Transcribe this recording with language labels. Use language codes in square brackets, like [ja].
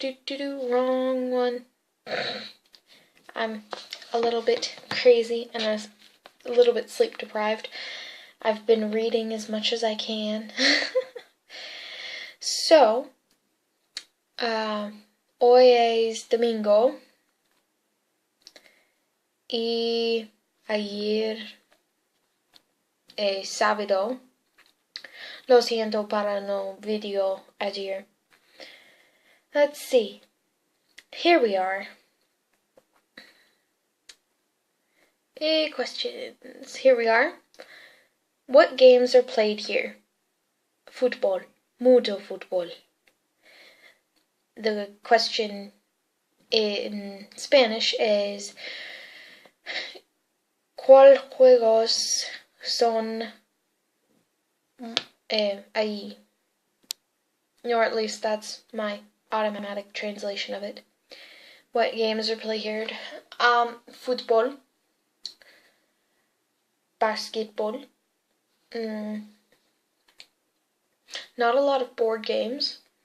[en] Wrong one. I'm a little bit crazy and a little bit sleep deprived. I've been reading as much as I can. [es] So, hoy es domingo y ayer es sábado. Lo siento para no video ayer. [en] Let's see. Here we are. Questions. Here we are. What games are played here? [es] Football. Mucho fútbol. [en] The question in Spanish is, [es] ¿cuál juegos son ahí? [en] Or at least that's my automatic translation of it. What games are played here? Football, basketball, Not a lot of board games.